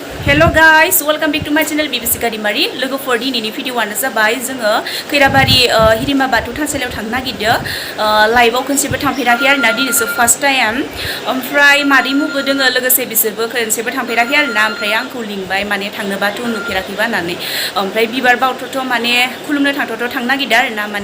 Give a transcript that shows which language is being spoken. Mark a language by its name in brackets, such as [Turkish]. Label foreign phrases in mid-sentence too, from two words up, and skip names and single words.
[English] Hello guys, welcome back to my channel Bibisika daimary. [Bodo] लोगोफोर दिनैनि भिडिअ'आनो जाबाय जोङो खैराबारि हिरिम्बा बाथौ थानसालियाव थांनो नागिरदों लाइभआव खनसेबो थांफेराखै आरोना दिनैसो [English] first time [Bodo] ओमफ्राय मादैमुबो दोङो लोगोसे बिसोरबो खनसेबो थांफेराखै आरोना ओमफ्राय आंखौ लिंबाय माने थांनोबाथ' नुफेराखैबा होननानै ओमफ्राय बिबार बावथ'थ' माने खुलुमनो थांथ'थ' थांनो नागिरदों आरोना माने